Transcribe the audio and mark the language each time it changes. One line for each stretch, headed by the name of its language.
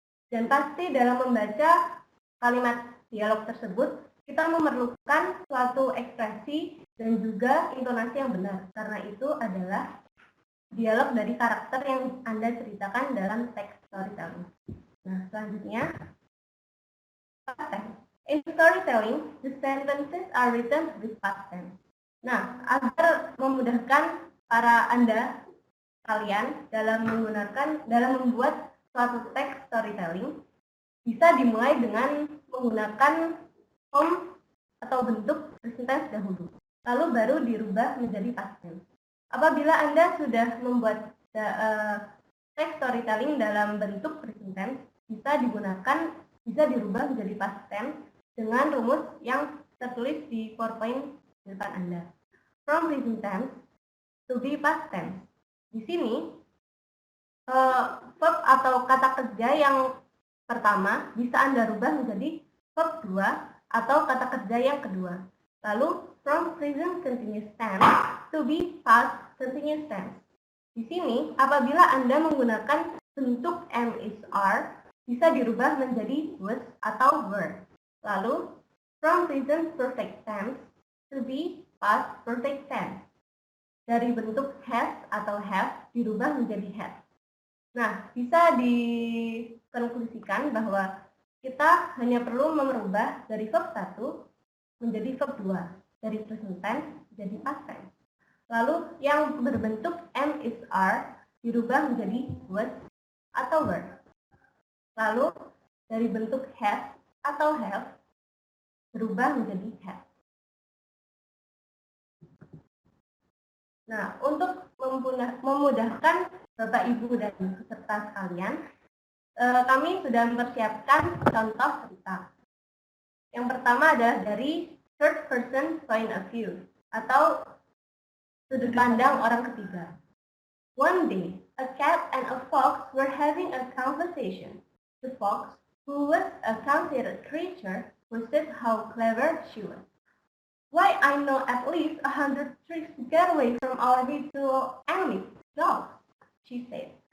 Indonesian: Dan pasti dalam membaca kalimat dialog tersebut, kita memerlukan suatu ekspresi dan juga intonasi yang benar, karena itu adalah dialog dari karakter yang Anda ceritakan dalam teks storytelling. Nah, selanjutnya, past tense.
English: In storytelling, the sentences are written with past tense.
Indonesian: Nah, agar memudahkan para Anda kalian dalam membuat suatu teks storytelling, bisa dimulai dengan menggunakan form atau bentuk present tense dahulu, lalu baru dirubah menjadi past tense. Apabila Anda sudah membuat teks storytelling dalam bentuk present tense, bisa dirubah menjadi past tense dengan rumus yang tertulis di PowerPoint di depan Anda.
English: From present tense to be past tense.
Indonesian: Di sini, verb atau kata kerja yang pertama bisa Anda rubah menjadi verb 2 atau kata kerja yang kedua.
English: Lalu, from present continuous tense to be past continuous tense.
Indonesian: Di sini, apabila Anda menggunakan bentuk
English: am is are,
Indonesian: bisa dirubah menjadi was atau were.
English: Lalu, from present perfect tense to be past perfect tense.
Indonesian: Dari bentuk has atau have dirubah menjadi had. Nah, bisa dikonklusikan bahwa kita hanya perlu merubah dari verb 1 menjadi verb 2, dari present tense menjadi past tense. Lalu yang berbentuk am is are dirubah menjadi was atau were. Lalu dari bentuk has atau have berubah menjadi had. Nah, untuk memudahkan Bapak Ibu dan peserta sekalian, kami sudah mempersiapkan contoh cerita. Yang pertama adalah dari
English: third person point of view
Indonesian: atau sudut pandang orang ketiga.
English: One day, a cat and a fox were having a conversation. The fox, who was a considerate creature, boasted how clever she was. Why, I know at least 100 tricks to get away from our little enemy, dogs, she said.